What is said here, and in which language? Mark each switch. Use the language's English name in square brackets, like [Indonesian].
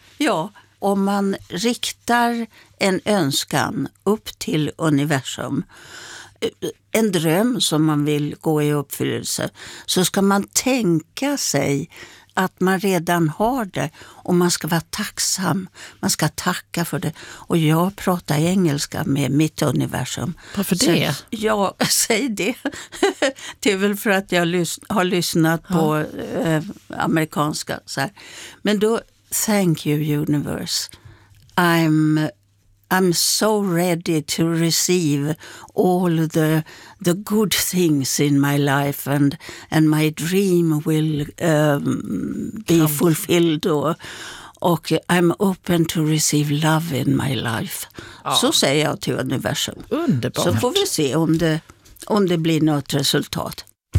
[Swedish] Ja, om man riktar en önskan upp till universum, en dröm som man vill gå i uppfyllelse, så ska man tänka sig att man redan har det och man ska vara tacksam, man ska tacka för det. Och jag pratar engelska med mitt universum. Varför det? Så jag säger det. Det är väl för att jag har lyssnat på amerikanska. Så här. Men då, [English] thank you universe, I'm so ready to receive all the good things in my life and my dream will be fulfilled. [Swedish] Och [English] I'm open to receive love in my life. [Swedish] Ja. Så säger jag till universum. Underbart. Så får vi se om det blir något resultat.